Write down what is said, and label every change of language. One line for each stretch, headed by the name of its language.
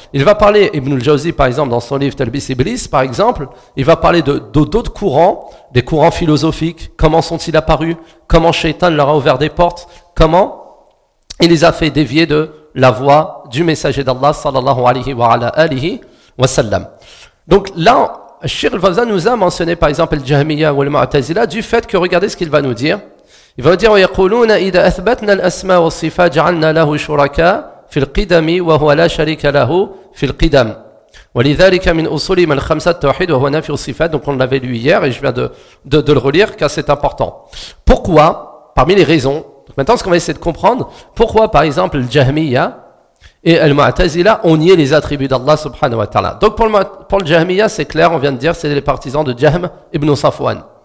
French: Il va parler, Ibn al-Jawzi, par exemple, dans son livre Talbis Iblis, par exemple, il va parler d'autres courants, des courants philosophiques, comment sont-ils apparus, comment Shaitan leur a ouvert des portes, comment il les a fait dévier de la voie du messager d'Allah, sallallahu alayhi wa ala alihi wa sallam. Donc là, Cheikh al-Fawzan nous a mentionné, par exemple, Al-Jahmiya ou Al-Mu'tazila, du fait que, regardez ce qu'il va nous dire. Il va dire,
Arabic: ويقولون إذا أثبتنا الأسماء والصفات جعلنا له شركاء في القدم وهو لا شريك له في القدم. ولذلك من أصول من الخمسة التوحيد وهو نفي الصفات.
French: Donc on l'avait lu hier et je viens de le relire car c'est important. Pourquoi, parmi les raisons, maintenant ce qu'on va essayer de comprendre, pourquoi par exemple Al-Jahmiya et Al-Mu'tazila ont nié les attributs d'Allah subhanahu wa ta'ala. Donc pour Al-Jahmiya, c'est clair, on vient de dire, c'est les partisans de Jahm ibn Safwan.